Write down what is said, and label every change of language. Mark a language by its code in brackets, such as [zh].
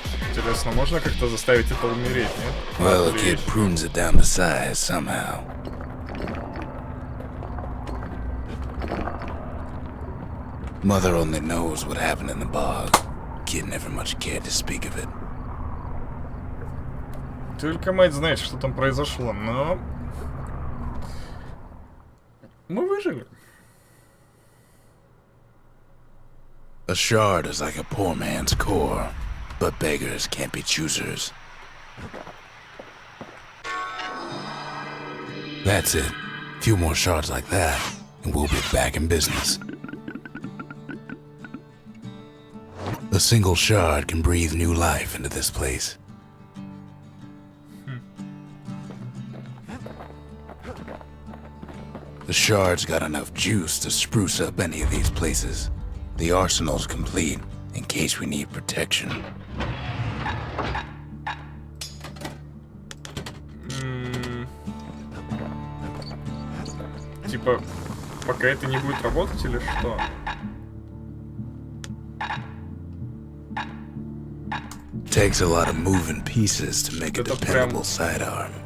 [ru] Интересно, можно как-то заставить это умереть, нет? [en] Well, the kid prunes it down to size somehow. Mother only knows what happened in the bog. Kid never much cared to speak of it. [ru] Только мать знает, что там произошло, но... мы выжили. [en] A shard is like a poor man's core, but beggars can't be choosers. That's it. Few more shards like that, and we'll be back in business. A single shard can breathe new life into this place. The shard's got enough juice to spruce up any of these places. The arsenal's complete in case we need protection. [ru] Типа, пока это не будет работать или что? [en] Takes a lot of moving pieces to make a dependable sidearm.